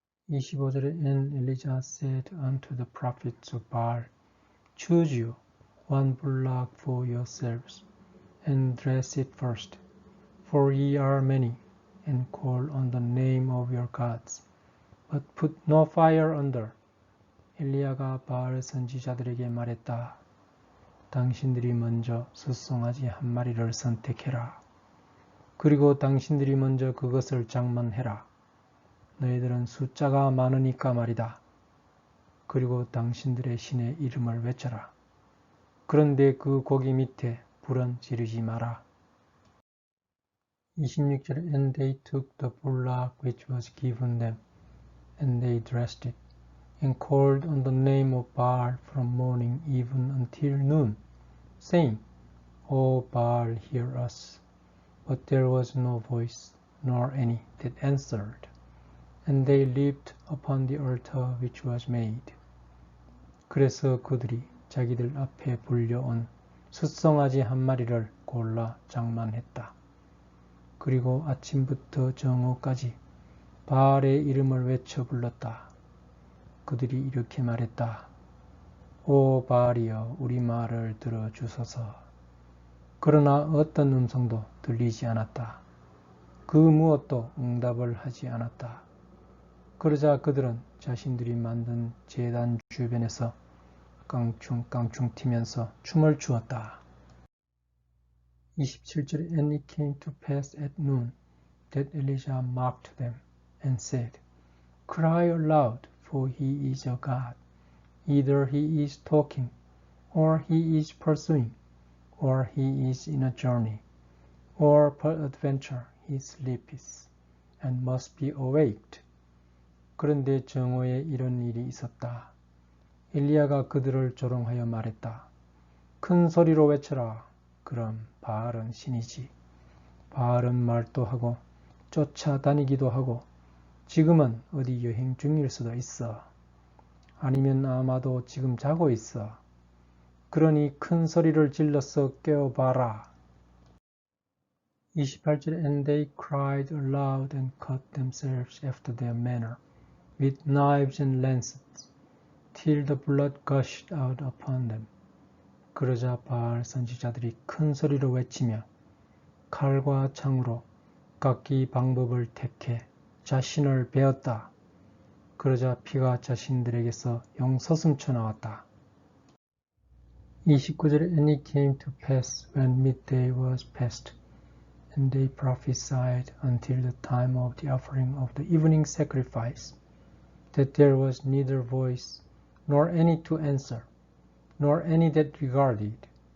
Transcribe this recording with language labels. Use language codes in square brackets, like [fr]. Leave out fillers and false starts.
[ko] 25절에 [en] And Elijah said unto the prophets of Baal, Choose you 1 bullock for yourselves, and dress it first, for ye are many, and call on the name of your gods, but put no fire under. [ko] 엘리야가 바알 선지자들에게 말했다. 당신들이 먼저 숫송아지 한 마리를 선택해라. 그리고 당신들이 먼저 그것을 장만해라. 너희들은 숫자가 많으니까 말이다. 그리고 당신들의 신의 이름을 외쳐라. 그런데 그 고기 밑에 불은 지르지 마라. 26절에 [en] And they took the bullock which was given them, and they dressed it, and called on the name of Baal from morning even until noon, saying, O Baal, hear us. But there was no voice, nor any that answered. And they leaped upon the altar which was made. [ko] 그래서 그들이 자기들 앞에 불려온 숫송아지 한 마리를 골라 장만했다. 그리고 아침부터 정오까지 바알의 이름을 외쳐 불렀다. 그들이 이렇게 말했다. 오 바알이여 우리 말을 들어주소서. 그러나 어떤 음성도 들리지 않았다. 그 무엇도 응답을 하지 않았다. 그러자 그들은 자신들이 만든 제단 주변에서 깡충깡충 튀면서 춤을 추었다. 27절에 [en] And it came to pass at noon that Elijah mocked them and said, Cry aloud, for he is a God. Either he is talking, or he is pursuing, or he is in a journey, or peradventure he sleepeth, and must be awaked. [ko] 그런데 정오에 이런 일이 있었다. 엘리야가 그들을 조롱하여 말했다. 큰 소리로 외쳐라. 그럼 바알은 신이지. 바알은 말도 하고 쫓아다니기도 하고 지금은 어디 여행 중일 수도 있어. 아니면 아마도 지금 자고 있어. 그러니 큰 소리를 질러서 깨워봐라. 28절에 [en] And they cried aloud and cut themselves after their manner, with knives and lances, till the blood gushed out upon them. [ko] 그러자 바알 선지자들이 큰 소리로 외치며 칼과 창으로 깎기 방법을 택해 자신을 베었다. 그러자 피가 자신들에게서 영서슴쳐 나왔다. 29절에 [en] And it came to pass when midday was past, and they prophesied until the time of the offering of the evening sacrifice, that there was neither voice, nor any to answer, nor any that regarded.